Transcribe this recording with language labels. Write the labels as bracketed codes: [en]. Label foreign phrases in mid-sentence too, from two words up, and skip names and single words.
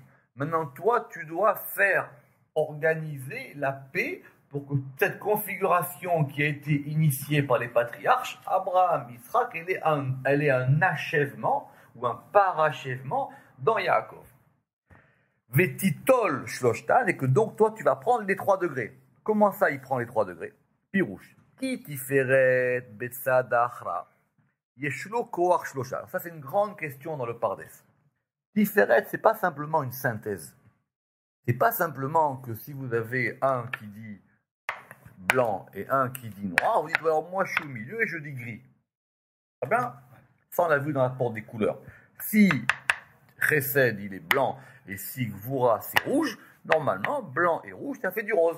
[fr] Maintenant, toi, tu dois faire organiser la paix pour que cette configuration qui a été initiée par les patriarches, Abraham, Yitzhak, elle ait un achèvement ou un parachèvement dans Yaakov. [he] ותיטול שלשתן, [fr] et que donc toi, tu vas prendre les 3 degrés. Comment ça, il prend les 3 degrés? [he] Pirouche. כי תפארת בצד אחרא. יש לו כח שלשה. [fr] Ça, c'est une grande question dans le Pardes. Tiferet, c'est pas simplement une synthèse. C'est pas simplement que si vous avez un qui dit blanc et un qui dit noir, vous dites alors moi je suis au milieu et je dis gris. Très bien. Ça, on l'a vu dans la porte des couleurs. Si Chesed, il est blanc et si Gvura, c'est rouge, normalement, blanc et rouge, ça fait du rose.